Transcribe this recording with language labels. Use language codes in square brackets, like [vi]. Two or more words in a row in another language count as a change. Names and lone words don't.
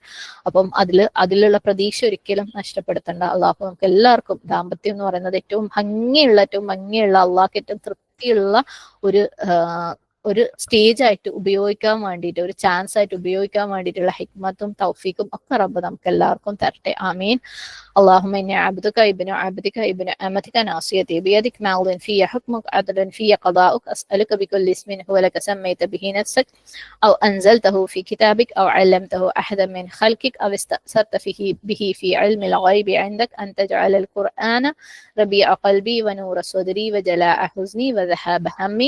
[ml] അപ്പം അതിലുള്ള പ്രതീക്ഷ ഒരിക്കലും നഷ്ടപ്പെടുത്തണ്ട. അള്ളാഹു നമുക്ക് എല്ലാവർക്കും ദാമ്പത്യം എന്ന് പറയുന്നത് ഏറ്റവും ഭംഗിയുള്ള അള്ളാഹ്ക്ക് ഏറ്റവും തൃപ്തിയുള്ള ഒരു ഒരു സ്റ്റേജ് ആയിട്ട് ഉപയോഗിക്കാൻ വേണ്ടിയിട്ട്, ഒരു ചാൻസ് ആയിട്ട് ഉപയോഗിക്കാൻ വേണ്ടിയിട്ടുള്ള ഹിക്മത്തും തൗഫീഖും ഒക്കെ റബ്ബ് നമുക്ക് എല്ലാവർക്കും തരട്ടെ. ആമീൻ. [ar] اللهم إني عبدك ابن عبدك ابن أمتك ناصيتي بيدك ماض في حكمك عدل في قضاؤك أسألك بكل اسم هو لك سميت به نفسك أو أنزلته في كتابك أو علمته أحدا من خلقك أو استأثرت به في علم الغيب عندك أن تجعل القرآن ربيع قلبي ونور صدري وجلاء حزني وذهاب همي.